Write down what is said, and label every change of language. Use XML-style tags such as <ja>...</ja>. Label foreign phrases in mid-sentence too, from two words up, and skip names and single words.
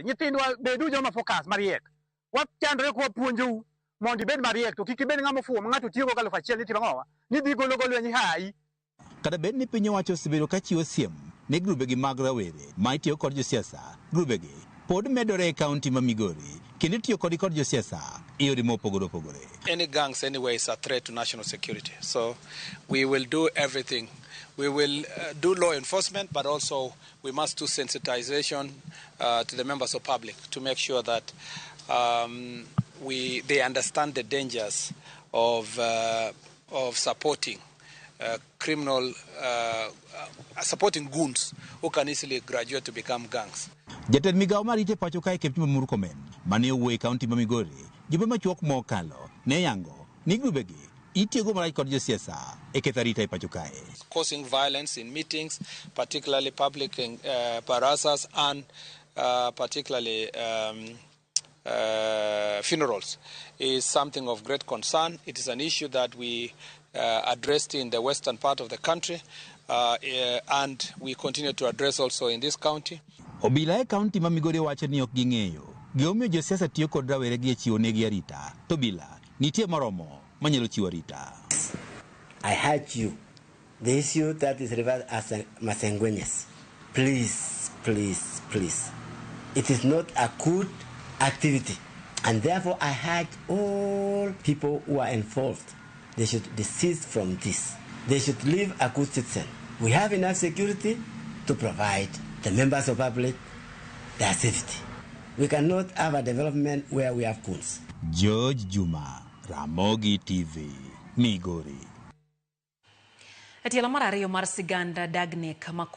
<luo>Nyithindwa bedu joma focus mariek. Wachandore kwa puonjou mondo ibed mariek to kik ibed ng'ama ofuwo ma ng'ato tiyogo 1,000 ni timo ng'owa ni dhi golo go lweny hayi. Kata bed ni piny owacho osebedo ka chiwo siem ne grubegi mag rawere ma itiyo kod josiasa, grubegi pod medore e kaunti ma Migori kendo itiyo kod josiasa e yore mopogore opogore.</luo> <en>Any gangs anyway is a threat to national security. So we will do everything. We will do law enforcement, but also we must do sensitization to the members of public to make sure that they understand the dangers of supporting supporting goons who can easily graduate to become gangs.</en> <luo>Jatend migawo marite pacho kae Keptimo Murkomen mane owuoyo e kaunti ma Migori jumbe machuok mokalo ne yango ni grubegi itiyogo marach kod josiasa e ketho arita e pacho kae.</luo> <en>Causing violence in meetings, particularly public barazas and particularly funerals, is something of great concern. It is an issue that we addressed in the western part of the country and we continue to address also in this county.</en> <luo>Obila e kaunti ma Migori wacho ni ok ging'eyo gimomiyo josiasa tiyo kod raweregi e chiwo negi arita to bila nitie moromo manyalo chiwo arita.</luo> <en>I urge you, the issue that is referred as Sangwenyas, please, please, please. It is not a good activity, and therefore I urge all people who are involved, they should desist from this. They should live a good citizen. We have enough security to provide the members of public their safety. We cannot have a development where we have goons. George Juma, Ramogi TV, Migori.</en> <luo>Etielo mar ariyo mar siganda Dagnek</luo>